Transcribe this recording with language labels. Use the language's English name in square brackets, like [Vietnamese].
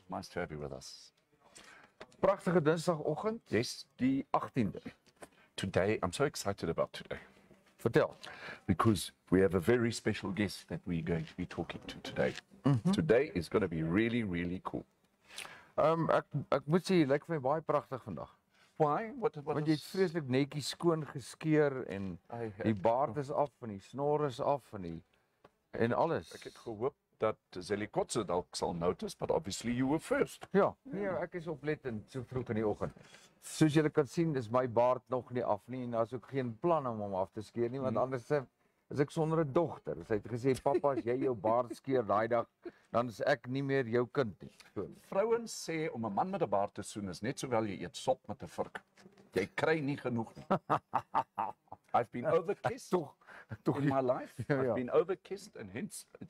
[English] Nice to have you with us. [Afrikaans] Prachtige dinsdagochtend. [English] Yes, [Afrikaans] Die 18e. [English] today, I'm so excited about today. [Afrikaans] Vertel. [English] Because we have a very special guest that we're going to be talking to today. Today is going to be really, really cool. [Afrikaans] Ek moet sê, jy lyk vir my baie pragtig vandag. [English] Why? What [Afrikaans] Want jy het vreeslik netjies skoon geskeer en die baard is af en die snor is af en alles. Ek het gehoop dat Zelikotse dalk sal notice, [English] but obviously you were first. [Afrikaans] Ja, nee, ek is oplettend so vroeg in die oggend. Soos julle kan sien, is my baard nog nie af nie en daar's ook geen plan om hom af te skeer nie, want anders is ek sonder 'n dogter. Sy het gesê, "Pappa, as jy jou baard skeer daai dag, dan is ek nie meer jou kind nie." So. Vrouens sê om 'n man met 'n baard te soen is net sowel jy eet sop met 'n vurk. Jy kry nie genoeg nie. [English] I've been overkissed in my life. I've been overkissed and hence it's